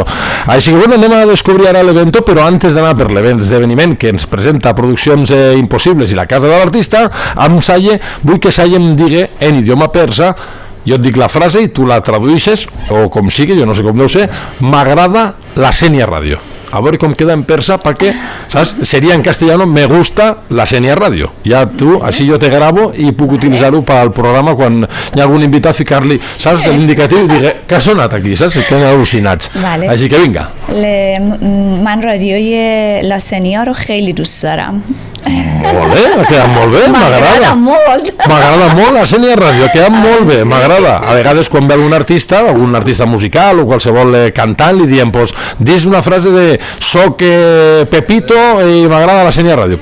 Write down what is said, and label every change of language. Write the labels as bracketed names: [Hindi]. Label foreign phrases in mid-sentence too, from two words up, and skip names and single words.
[Catalan] Així que bueno, anem a descobrir ara l'evento, però antes d'anar per l'esdeveniment que ens presenta Produccions Impossibles i la Casa de l'Artista, amb Salle, vull que Salle em digui en idioma persa, jo et dic la frase i tu la tradueixes, o com sigui, jo no sé com deu ser, m'agrada la Senia Radio. A veure com queda en persa, perquè, saps, seria en castellano, [Spanish] me gusta la Senia Radio. [Catalan] Ja tu, així jo te gravo i puc utilitzar-ho pel programa quan hi ha algun invitat, ficar-li, saps, l'indicatiu i dir, què ha sonat aquí, saps? Que queden al·lucinats. Vale. Així que vinga. [Persian] من رادیوی لاسنیا رو خیلی دوست دارم. [Catalan] Molt bé, ha quedat molt bé, m'agrada. M'agrada molt la Senia Ràdio, ha quedat molt bé, m'agrada. A vegades quan ve algun artista musical o qualsevol cantant, li diem, pues, dis una frase de soc Pepito i m'agrada la Senia Ràdio.